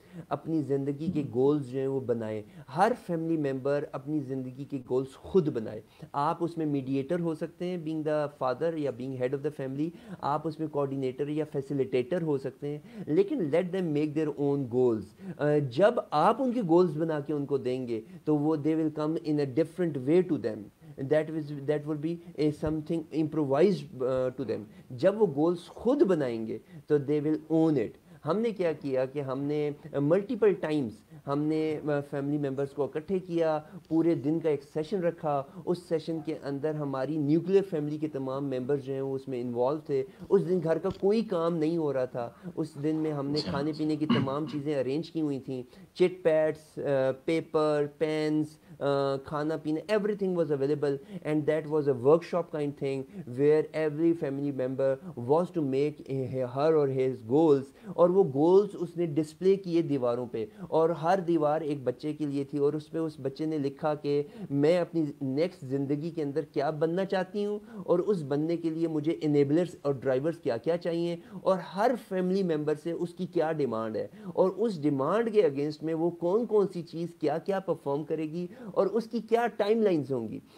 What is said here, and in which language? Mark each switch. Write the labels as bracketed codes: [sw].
[hi] अपनी ज़िंदगी के गोल्स जो हैं वो बनाएं. हर फैमिली मेम्बर अपनी ज़िंदगी के गोल्स खुद बनाए. आप उसमें मीडिएटर हो सकते हैं [en] being the father [hi] या [en] being head of the family, [hi] आप उसमें कोऑर्डिनेटर या फैसिलिटेटर हो सकते हैं, लेकिन [en] Let them make their own goals. [hi] जब आप उनके गोल्स बना के उनको देंगे तो वो [en] They will come in a different way to them. that will be a something improvised to them. [hi] जब वो गोल्स खुद बनाएंगे तो [en] they will own it. [hi] हमने क्या किया कि हमने मल्टीपल टाइम्स हमने फैमिली मेम्बर्स को इकट्ठे किया, पूरे दिन का एक सेशन रखा. उस सेशन के अंदर हमारी न्यूक्लियर फैमिली के तमाम मेंबर्स जो हैं वो उसमें इन्वॉल्व थे. उस दिन घर का कोई काम नहीं हो रहा था. उस दिन में हमने खाने पीने की तमाम चीज़ें अरेंज की हुई थी. [en] chit pads, paper, pens, [hi] खाना पीना, [en] everything was available, and that was a workshop kind thing where every family member was to make her or his goals. [hi] और वो गोल्स उसने डिस्प्ले किए दीवारों पे, और हर दीवार एक बच्चे के लिए थी, और उस पर उस बच्चे ने लिखा कि मैं अपनी नेक्स्ट ज़िंदगी के अंदर क्या बनना चाहती हूँ, और उस बनने के लिए मुझे इनेबलर्स और ड्राइवर्स क्या क्या चाहिए, और हर फैमिली मेम्बर से उसकी क्या डिमांड है, और उस डिमांड के अगेंस्ट में वो कौन कौन सी चीज़ क्या क्या परफॉर्म करेगी, और उसकी क्या टाइमलाइंस होंगी.